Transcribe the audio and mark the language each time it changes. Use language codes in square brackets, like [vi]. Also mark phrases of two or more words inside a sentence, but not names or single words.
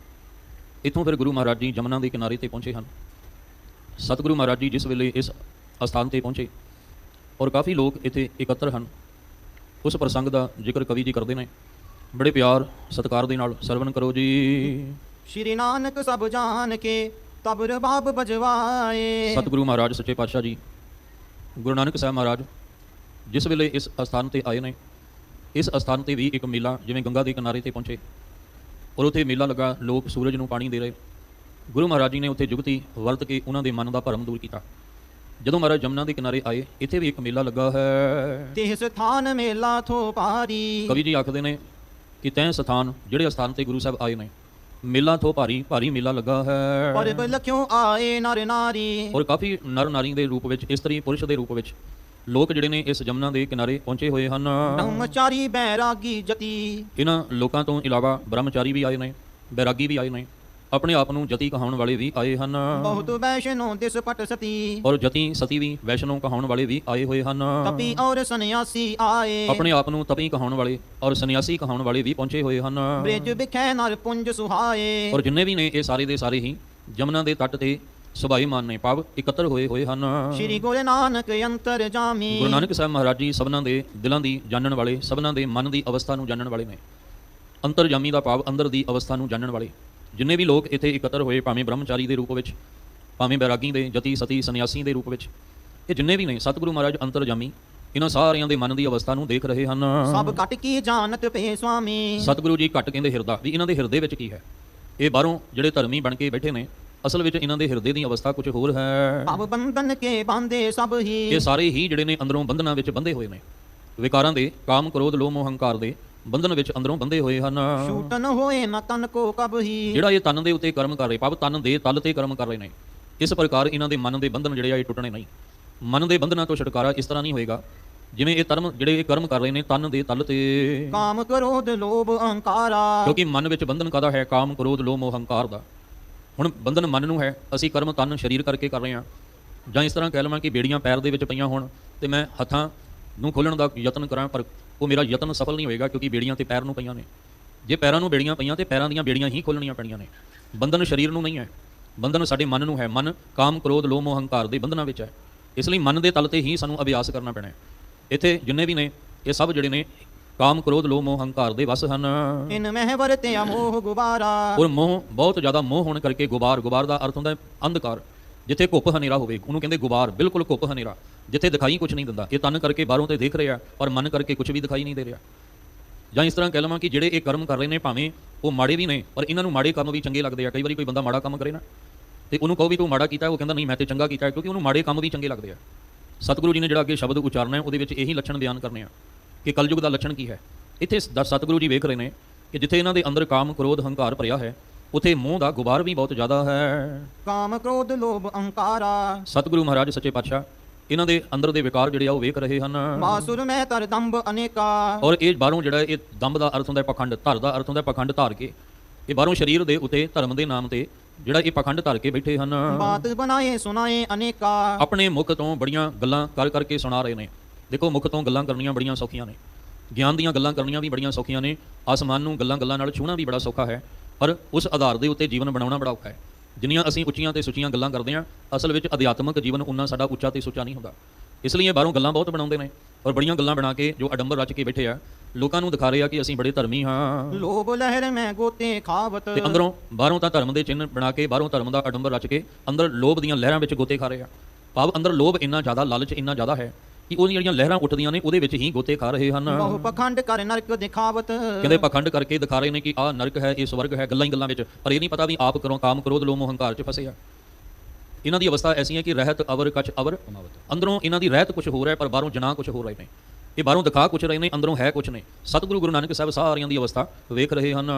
[pa] ਇੱਥੋਂ ਫਿਰ ਗੁਰੂ ਮਹਾਰਾਜ ਜੀ ਜਮਨਾ ਦੇ ਕਿਨਾਰੇ 'ਤੇ ਪਹੁੰਚੇ ਹਨ। ਸਤਿਗੁਰੂ ਮਹਾਰਾਜ ਜੀ ਜਿਸ ਵੇਲੇ ਇਸ ਅਸਥਾਨ 'ਤੇ ਪਹੁੰਚੇ ਔਰ ਕਾਫੀ ਲੋਕ ਇੱਥੇ ਇਕੱਤਰ ਹਨ, ਉਸ ਪ੍ਰਸੰਗ ਦਾ ਜ਼ਿਕਰ ਕਵੀ ਜੀ ਕਰਦੇ ਨੇ। ਬੜੇ ਪਿਆਰ ਸਤਿਕਾਰ ਦੇ ਨਾਲ ਸਰਵਣ ਕਰੋ ਜੀ। [bra] श्री नानक सब जान के तब रबाब बजवाए। [pa] ਸਤਿਗੁਰੂ ਮਹਾਰਾਜ ਸੱਚੇ ਪਾਤਸ਼ਾਹ ਜੀ ਗੁਰੂ ਨਾਨਕ ਸਾਹਿਬ ਮਹਾਰਾਜ ਜਿਸ ਵੇਲੇ ਇਸ ਅਸਥਾਨ 'ਤੇ ਆਏ ਨੇ, ਇਸ ਅਸਥਾਨ 'ਤੇ ਵੀ ਇੱਕ ਮੇਲਾ ਜਿਵੇਂ ਗੰਗਾ ਦੇ ਕਿਨਾਰੇ 'ਤੇ ਪਹੁੰਚੇ ਔਰ ਉੱਥੇ ਮੇਲਾ ਲੱਗਾ, ਲੋਕ ਸੂਰਜ ਨੂੰ ਪਾਣੀ ਦੇ ਰਹੇ। ਗੁਰੂ ਮਹਾਰਾਜ ਜੀ ਨੇ ਉੱਥੇ ਜੁਗਤੀ ਵਰਤ ਕੇ ਉਹਨਾਂ ਦੇ ਮਨ ਦਾ ਭਰਮ ਦੂਰ ਕੀਤਾ। ਜਦੋਂ ਮਹਾਰਾਜ ਜਮਨਾ ਦੇ ਕਿਨਾਰੇ ਆਏ, ਇੱਥੇ ਵੀ ਇੱਕ ਮੇਲਾ ਲੱਗਾ ਹੈ। [bra] तिह स्थान मेला थो पारी। [pa] ਕਵੀ ਜੀ ਆਖਦੇ ਨੇ ਕਿ ਤੈਂ ਸਥਾਨ, ਜਿਹੜੇ ਅਸਥਾਨ 'ਤੇ ਗੁਰੂ ਸਾਹਿਬ ਆਏ ਨੇ, [bra] ਮੇਲਾ ਥੋ ਭਾਰੀ, [pa] ਭਾਰੀ ਮੇਲਾ ਲੱਗਾ ਹੈ। [bra] पर लख्यों आए नर नारी। [pa] ਔਰ ਕਾਫੀ ਨਰ ਨਾਰੀ ਦੇ ਰੂਪ ਵਿੱਚ, ਇਸਤਰੀ ਪੁਰਸ਼ ਦੇ ਰੂਪ ਵਿੱਚ ਲੋਕ ਜਿਹੜੇ ਨੇ ਇਸ ਜਮਨਾ ਦੇ ਕਿਨਾਰੇ ਪਹੁੰਚੇ ਹੋਏ ਹਨ। [bra] ब्रह्मचारी बैरागी जति। [pa] ਇਹਨਾਂ ਲੋਕਾਂ ਤੋਂ ਇਲਾਵਾ ਬ੍ਰਹਮਚਾਰੀ ਵੀ ਆਏ ਨੇ, ਬੈਰਾਗੀ ਵੀ ਆਏ ਨੇ, ਆਪਣੇ ਆਪ ਨੂੰ ਜਤੀ ਕਹਾਉਣ ਵਾਲੇ ਵੀ ਆਏ ਹਨ [bra] बहुत वैष्णो दिस पट सती। [pa] ਔਰ ਜਤੀ ਸਤੀ ਵੀ, ਵੈਸ਼ਨੋ ਕਹਾਉਣ ਵਾਲੇ ਵੀ ਆਏ ਹੋਏ ਹਨ। [bra] तपी और सन्यासी आए। [pa] ਆਪਣੇ ਆਪ ਨੂੰ ਤਪੀ ਕਹਾਉਣ ਵਾਲੇ ਔਰ ਸੰਨਿਆਸੀ ਕਹਾਉਣ ਵਾਲੇ ਵੀ ਪਹੁੰਚੇ ਹੋਏ ਹਨ। [bra] ब्रिज बिखे नर पुंज सुहाए। [pa] ਔਰ ਜਿੰਨੇ ਵੀ ਨੇ ਇਹ ਸਾਰੇ ਦੇ ਸਾਰੇ ਹੀ ਜਮਨਾ ਦੇ ਤੱਟ ਤੇ ਸੁਭਾਈਮਾਨ ਨੇ, ਭਾਵ ਇਕੱਤਰ ਹੋਏ ਹੋਏ ਹਨ। [bra] श्री गुरु नानक अंतर जामी। [pa] ਗੁਰੂ ਨਾਨਕ ਸਾਹਿਬ ਮਹਾਰਾਜ ਜੀ ਸਭਨਾਂ ਦੇ ਦਿਲਾਂ ਦੀ ਜਾਣਨ ਵਾਲੇ, ਸਭਨਾਂ ਦੇ ਮਨ ਦੀ ਅਵਸਥਾ ਨੂੰ ਜਾਣਨ ਵਾਲੇ ਨੇ। ਅੰਤਰਜਾਮੀ ਦਾ ਭਾਵ ਅੰਦਰ ਦੀ ਅਵਸਥਾ ਨੂੰ ਜਾਣਨ ਵਾਲੇ। ਜਿੰਨੇ ਵੀ ਲੋਕ ਇੱਥੇ ਇਕੱਤਰ ਹੋਏ, ਭਾਵੇਂ ਬ੍ਰਹਮਚਾਰੀ ਦੇ ਰੂਪ ਵਿੱਚ, ਭਾਵੇਂ ਬੈਰਾਗੀ ਦੇ, ਜਤੀ ਸਤੀ ਸੰਨਿਆਸੀ ਦੇ ਰੂਪ ਵਿੱਚ, ਇਹ ਜਿੰਨੇ ਵੀ ਨੇ ਸਤਿਗੁਰੂ ਮਹਾਰਾਜ ਅੰਤਰਜਾਮੀ ਇਹਨਾਂ ਸਾਰਿਆਂ ਦੇ ਮਨ ਦੀ ਅਵਸਥਾ ਨੂੰ ਦੇਖ ਰਹੇ ਹਨ। [bra] सब कट की जानत पे स्वामी। [pa] ਸਤਿਗੁਰੂ ਜੀ ਘੱਟ ਕਹਿੰਦੇ ਹਿਰਦਾ, ਵੀ ਇਹਨਾਂ ਦੇ ਹਿਰਦੇ ਵਿੱਚ ਕੀ ਹੈ। ਇਹ ਬਾਹਰੋਂ ਜਿਹੜੇ ਧਰਮੀ ਬਣ ਕੇ ਬੈਠੇ ਨੇ, ਅਸਲ ਵਿੱਚ ਇਹਨਾਂ ਦੇ ਹਿਰਦੇ ਦੀ ਅਵਸਥਾ ਕੁਝ ਹੋਰ ਹੈ। [bra] अब बंधन के बांधे सब ही। [pa] ਇਹ ਸਾਰੇ ਹੀ ਜਿਹੜੇ ਨੇ ਅੰਦਰੋਂ ਬੰਧਨਾਂ ਵਿੱਚ ਬੰਧੇ ਹੋਏ ਨੇ, ਵਿਕਾਰਾਂ ਦੇ, ਕਾਮ ਕ੍ਰੋਧ ਲੋਭ ਮੋਹ ਹੰਕਾਰ ਦੇ ਬੰਧਨ ਵਿੱਚ ਅੰਦਰੋਂ ਬੰਧੇ ਹੋਏ ਹਨ। [bra] छूटन होए न तन को कब ही। [pa] ਜਿਹੜਾ ਇਹ ਤਨ ਦੇ ਉੱਤੇ ਕਰਮ ਕਰ ਰਹੇ, ਭਾਵ ਤਨ ਦੇ ਤਲ ਤੇ ਕਰਮ ਕਰ ਰਹੇ ਨੇ, ਇਸ ਪ੍ਰਕਾਰ ਇਹਨਾਂ ਦੇ ਮਨ ਦੇ ਬੰਧਨ ਜਿਹੜੇ ਆ ਇਹ ਟੁੱਟਣੇ ਨਹੀਂ। ਮਨ ਦੇ ਬੰਧਨਾਂ ਤੋਂ ਛੁਟਕਾਰਾ ਇਸ ਤਰ੍ਹਾਂ ਨਹੀਂ ਹੋਏਗਾ ਜਿਵੇਂ ਇਹ ਧਰਮ ਜਿਹੜੇ ਇਹ ਕਰਮ ਕਰ ਰਹੇ ਨੇ ਤਨ ਦੇ ਤਲ ਤੇ। [bra] काम क्रोध लोभ अहंकारा। [pa] ਕਿਉਂਕਿ ਮਨ ਵਿੱਚ ਬੰਧਨ ਕਾਹਦਾ ਹੈ? ਕਾਮ ਕ੍ਰੋਧ ਲੋਭ ਮੋਹ ਹੰਕਾਰ ਦਾ। ਹੁਣ ਬੰਧਨ ਮਨ ਨੂੰ ਹੈ, ਅਸੀਂ ਕਰਮ ਤਨ ਸਰੀਰ ਕਰਕੇ ਕਰ ਰਹੇ ਹਾਂ। ਜਾਂ ਇਸ ਤਰ੍ਹਾਂ ਕਹਿ ਲਵਾਂ ਕਿ ਬੇੜੀਆਂ ਪੈਰ ਦੇ ਵਿੱਚ ਪਈਆਂ ਹੋਣ ਤੇ ਮੈਂ ਹੱਥਾਂ ਨੂੰ ਖੋਲ੍ਹਣ ਦਾ ਯਤਨ ਕਰਾਂ, ਪਰ ਉਹ ਮੇਰਾ ਯਤਨ ਸਫਲ ਨਹੀਂ ਹੋਏਗਾ, ਕਿਉਂਕਿ ਬੇੜੀਆਂ ਤੇ ਪੈਰ ਨੂੰ ਪਈਆਂ ਨੇ। ਜੇ ਪੈਰਾਂ ਨੂੰ ਬੇੜੀਆਂ ਪਈਆਂ ਤੇ ਪੈਰਾਂ ਦੀਆਂ ਬੇੜੀਆਂ ਹੀ ਖੋਲ੍ਹਣੀਆਂ ਪੈਣੀਆਂ ਨੇ। ਬੰਧਨ ਸਰੀਰ ਨੂੰ ਨਹੀਂ ਹੈ, ਬੰਧਨ ਸਾਡੇ ਮਨ ਨੂੰ ਹੈ। ਮਨ ਕਾਮ ਕ੍ਰੋਧ ਲੋਭ ਮੋਹ ਹੰਕਾਰ ਦੇ ਬੰਧਨਾਂ ਵਿੱਚ ਹੈ। ਇਸ ਲਈ ਮਨ ਦੇ ਤਲ ਤੇ ਹੀ ਸਾਨੂੰ ਅਭਿਆਸ ਕਰਨਾ ਪੈਣਾ ਹੈ। ਇੱਥੇ ਜਿੰਨੇ ਵੀ ਨੇ ਇਹ ਸਭ ਜਿਹੜੇ ਨੇ ਕਾਮ ਕ੍ਰੋਧ ਲੋਭ ਮੋਹ ਹੰਕਾਰ ਦੇ ਵਸ ਹਨ। [bra] इन मह वरते अमोह गुबारा। [pa] ਔਰ ਮੋਹ, ਬਹੁਤ ਜ਼ਿਆਦਾ ਮੋਹ ਹੋਣ ਕਰਕੇ ਗੁਬਾਰ, ਗੁਬਾਰ ਦਾ ਅਰਥ ਹੁੰਦਾ ਹੈ ਅੰਧਕਾਰ। ਜਿੱਥੇ ਘੁੱਪ ਹਨੇਰਾ ਹੋਵੇ ਉਹਨੂੰ ਕਹਿੰਦੇ ਗੁਬਾਰ, ਬਿਲਕੁਲ ਘੁੱਪ ਹਨੇਰਾ, ਜਿੱਥੇ ਦਿਖਾਈ ਕੁਝ ਨਹੀਂ ਦਿੰਦਾ। ਇਹ ਤਨ ਕਰਕੇ ਬਾਹਰੋਂ ਤੇ ਦੇਖ ਰਿਹਾ, ਪਰ ਮਨ ਕਰਕੇ ਕੁਝ ਵੀ ਦਿਖਾਈ ਨਹੀਂ ਦੇ ਰਿਹਾ। ਜਾਂ ਇਸ ਤਰ੍ਹਾਂ ਕਹਿ ਲਵਾਂ ਕਿ ਜਿਹੜੇ ਇਹ ਕਰਮ ਕਰ ਰਹੇ ਨੇ, ਭਾਵੇਂ ਉਹ ਮਾੜੇ ਵੀ ਨੇ, ਪਰ ਇਹਨਾਂ ਨੂੰ ਮਾੜੇ ਕੰਮ ਵੀ ਚੰਗੇ ਲੱਗਦੇ ਆ। ਕਈ ਵਾਰੀ ਕੋਈ ਬੰਦਾ ਮਾੜਾ ਕੰਮ ਕਰੇ ਨਾ, ਤੇ ਉਹਨੂੰ ਕਹੋ ਵੀ ਤੂੰ ਮਾੜਾ ਕੀਤਾ, ਉਹ ਕਹਿੰਦਾ ਨਹੀਂ ਮੈਂ ਤੇ ਚੰਗਾ ਕੀਤਾ, ਕਿਉਂਕਿ ਉਹਨੂੰ ਮਾੜੇ ਕੰਮ ਵੀ ਚੰਗੇ ਲੱਗਦੇ ਆ। ਸਤਿਗੁਰੂ ਜੀ ਨੇ ਜਿਹੜਾ ਅੱਗੇ ਸ਼ਬਦ ਉਚਾਰਨਾ ਹੈ, ਉਹਦੇ ਵਿੱਚ ਇਹੀ ਲੱਛਣ ਬਿਆਨ ਕਰਨੇ ਆ ਕਿ ਕਲਯੁਗ ਦਾ ਲੱਛਣ ਕੀ ਹੈ। ਇੱਥੇ ਸਤਿਗੁਰੂ ਜੀ ਵੇਖ ਰਹੇ ਨੇ ਕਿ ਜਿੱਥੇ ਇਹਨਾਂ ਦੇ ਅੰਦਰ ਕਾਮ ਕ੍ਰੋਧ ਹੰਕਾਰ ਭਰਿਆ ਹੈ, ਉੱਥੇ ਮੋਹ ਦਾ ਗੁਬਾਰ ਵੀ ਬਹੁਤ ਜ਼ਿਆਦਾ ਹੈ। [bra] काम क्रोध लोभ अहंकारा। [pa] ਸਤਿਗੁਰੂ ਮਹਾਰਾਜ ਸੱਚੇ ਪਾਤਸ਼ਾਹ ਇਹਨਾਂ ਦੇ ਅੰਦਰ ਦੇ ਵਿਕਾਰ ਜਿਹੜੇ ਆ ਉਹ ਵੇਖ ਰਹੇ ਹਨ। [bra] मासुर में तर दंभ अनेका। [pa] ਔਰ ਇਹ ਬਾਹਰੋਂ ਜਿਹੜਾ ਇਹ ਦੰਭ ਦਾ ਅਰਥ ਹੁੰਦਾ ਹੈ ਪਖੰਡ, ਧਰ ਦਾ ਅਰਥ ਹੁੰਦਾ ਹੈ ਪਖੰਡ ਧਾਰ ਕੇ। ਇਹ ਬਾਹਰੋਂ ਸਰੀਰ ਦੇ ਉੱਤੇ ਧਰਮ ਦੇ ਨਾਮ ਤੇ ਜਿਹੜਾ ਇਹ ਪਖੰਡ ਧਰ ਕੇ ਬੈਠੇ ਹਨ। [bra] बात बनाए सुनाए अनेका। [pa] ਆਪਣੇ ਮੁਖ ਤੋਂ ਬੜੀਆਂ ਗੱਲਾਂ ਕਰ ਕਰਕੇ ਸੁਣਾ ਰਹੇ ਨੇ। ਦੇਖੋ, ਮੁਖ ਤੋਂ ਗੱਲਾਂ ਕਰਨੀਆਂ ਬੜੀਆਂ ਸੌਖੀਆਂ ਨੇ, ਗਿਆਨ ਦੀਆਂ ਗੱਲਾਂ ਕਰਨੀਆਂ ਵੀ ਬੜੀਆਂ ਸੌਖੀਆਂ ਨੇ, ਆਸਮਾਨ ਨੂੰ ਗੱਲਾਂ ਗੱਲਾਂ ਨਾਲ ਛੂਹਣਾ ਵੀ ਬੜਾ ਸੌਖਾ ਹੈ, ਪਰ ਉਸ ਆਧਾਰ ਦੇ ਉੱਤੇ ਜੀਵਨ ਬਣਾਉਣਾ ਬੜਾ ਔਖਾ ਹੈ। ਜਿੰਨੀਆਂ ਅਸੀਂ ਉੱਚੀਆਂ ਤੇ ਸੁੱਚੀਆਂ ਗੱਲਾਂ ਕਰਦੇ ਹਾਂ, ਅਸਲ ਵਿੱਚ ਅਧਿਆਤਮਕ ਜੀਵਨ ਉਨਾ ਸਾਡਾ ਉੱਚਾ ਤੇ ਸੁੱਚਾ ਨਹੀਂ ਹੁੰਦਾ। ਇਸ ਲਈ ਇਹ ਬਾਹਰੋਂ ਗੱਲਾਂ ਬਹੁਤ ਬਣਾਉਂਦੇ ਨੇ, ਔਰ ਬੜੀਆਂ ਗੱਲਾਂ ਬਣਾ ਕੇ ਜੋ ਅਡੰਬਰ ਰਚ ਕੇ ਬੈਠੇ ਆ, ਲੋਕਾਂ ਨੂੰ ਦਿਖਾ ਰਹੇ ਆ ਕਿ ਅਸੀਂ ਬੜੇ ਧਰਮੀ ਹਾਂ। [bra] लोभ लहर में गोते खावत। [pa] ਤੇ ਅੰਦਰੋਂ ਬਾਹਰੋਂ ਤਾਂ ਧਰਮ ਦੇ ਚਿੰਨ੍ਹ ਬਣਾ ਕੇ, ਬਾਹਰੋਂ ਧਰਮ ਦਾ ਅਡੰਬਰ ਰਚ ਕੇ, ਅੰਦਰ ਲੋਭ ਦੀਆਂ ਲਹਿਰਾਂ ਵਿੱਚ ਗੋਤੇ ਖਾ ਰਹੇ ਆ। ਭਾਵ ਅੰਦਰ ਲੋਭ ਇੰਨਾ ਜ਼ਿਆਦਾ, ਲਾਲਚ ਇੰਨਾ ਜ਼ਿਆਦਾ ਹੈ ਕਿ ਉਹਦੀਆਂ ਜਿਹੜੀਆਂ ਲਹਿਰਾਂ ਉੱਠਦੀਆਂ ਨੇ ਉਹਦੇ ਵਿੱਚ ਹੀ ਗੋਤੇ ਖਾ ਰਹੇ ਹਨ। [bra] बहु पखंड कर नरक दिखावत। [pa] ਕਹਿੰਦੇ ਪਖੰਡ ਕਰਕੇ ਦਿਖਾ ਰਹੇ ਨੇ ਕਿ ਆਹ ਨਰਕ ਹੈ, ਇਹ ਸਵਰਗ ਹੈ, ਗੱਲਾਂ ਹੀ ਗੱਲਾਂ ਵਿੱਚ, ਪਰ ਇਹ ਨਹੀਂ ਪਤਾ ਵੀ ਆਪ ਕਰੋ ਕਾਮ ਕ੍ਰੋਧ ਲੋਭ ਮੋਹ ਹੰਕਾਰ 'ਚ ਫਸੇ ਆ। ਇਹਨਾਂ ਦੀ ਅਵਸਥਾ ਐਸੀ ਹੈ ਕਿ [bra] ਰਹਿਤ ਅਵਰ ਕਛ ਅਵਰ, [pa] ਅੰਦਰੋਂ ਇਹਨਾਂ ਦੀ ਰਹਿਤ ਕੁਝ ਹੋਰ ਹੈ, ਪਰ ਬਾਹਰੋਂ ਜਨਾਹ ਕੁਝ ਹੋਰ ਰਹੇ ਨੇ। ਇਹ ਬਾਹਰੋਂ ਦਿਖਾ ਕੁਛ ਰਹੇ ਨੇ, ਅੰਦਰੋਂ ਹੈ ਕੁਛ ਨੇ। ਸਤਿਗੁਰੂ ਗੁਰੂ ਨਾਨਕ ਸਾਹਿਬ ਸਾਰਿਆਂ ਦੀ ਅਵਸਥਾ ਵੇਖ ਰਹੇ ਹਨ।